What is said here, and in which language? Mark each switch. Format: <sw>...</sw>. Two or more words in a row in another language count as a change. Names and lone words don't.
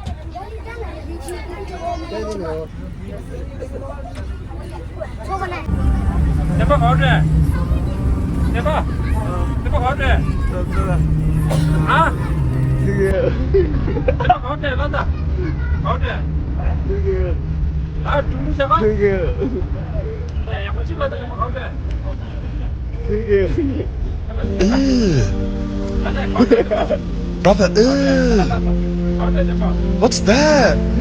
<hi>नेपा कौन है? नेपा नेपा कौन है? हाँ? नेपा कौन है? लादा कौन है? हाँ तुम से कौन?</hi> <id>yang kecil ada yang kau deh.</id> <en>Brother, what's that?</en>